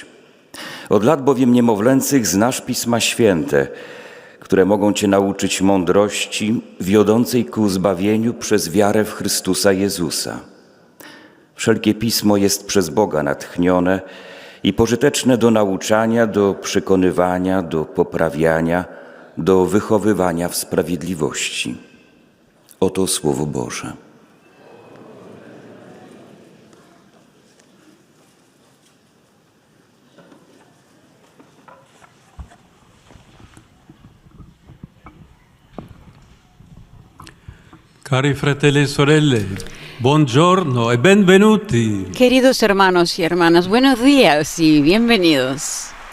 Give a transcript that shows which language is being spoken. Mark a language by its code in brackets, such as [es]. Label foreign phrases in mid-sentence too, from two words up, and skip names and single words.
[pl] Od lat bowiem niemowlęcych znasz Pisma Święte, które mogą cię nauczyć mądrości wiodącej ku zbawieniu przez wiarę w Chrystusa Jezusa. Wszelkie Pismo jest przez Boga natchnione i pożyteczne do nauczania, do przekonywania, do poprawiania, do wychowywania w sprawiedliwości. Oto Słowo Boże. [it] Cari fratelli e sorelle, buongiorno e benvenuti. [es] Queridos hermanos y hermanas, buenos días y bienvenidos.